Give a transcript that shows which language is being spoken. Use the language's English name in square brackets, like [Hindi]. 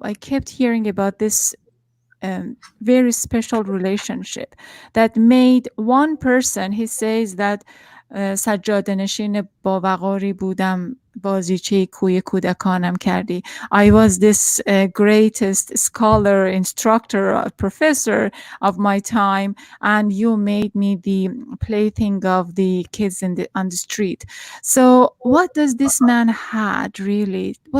[English] I kept hearing about this very special relationship that made one person. He says that [Persian] سجاده نشین با وقاری بودم بازیچه کوی کودکانم کردی. [English] I was this greatest scholar, instructor, professor of my time, and you made me the plaything of the kids on the street. So what does this man had really?